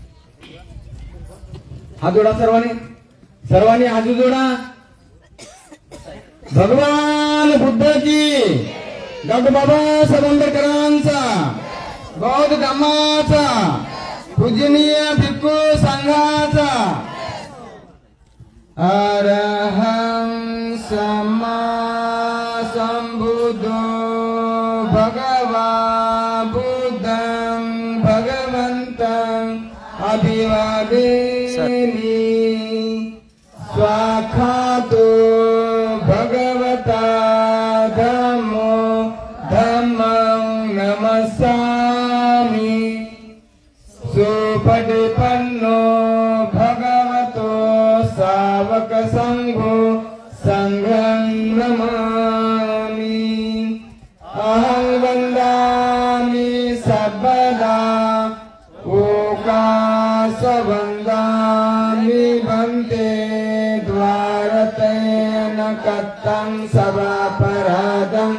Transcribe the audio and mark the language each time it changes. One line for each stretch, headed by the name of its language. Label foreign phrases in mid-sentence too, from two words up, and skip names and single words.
Marathi: हात जोडा सर्वांनी हात जोडा। भगवान बुद्ध की डॉक्टर बाबासाहेब आंबेडकरांचा बौद्ध धम्माचा पूजनीय भिक्खू संघाचा
Pali: अरहं सम्मा संबुद्धो भगवा बुद्धं भगवन्तं अभिवादेमि स्वाखातो भगवता धम्मो धम्मं नमस्सामि सुपटिपन्नो भगवतो सावक संघो संघं नमामि अहं वन्दामि सर्वदा ओकास वन्दामि भन्ते द्वारतेन कत्तं सभापराधं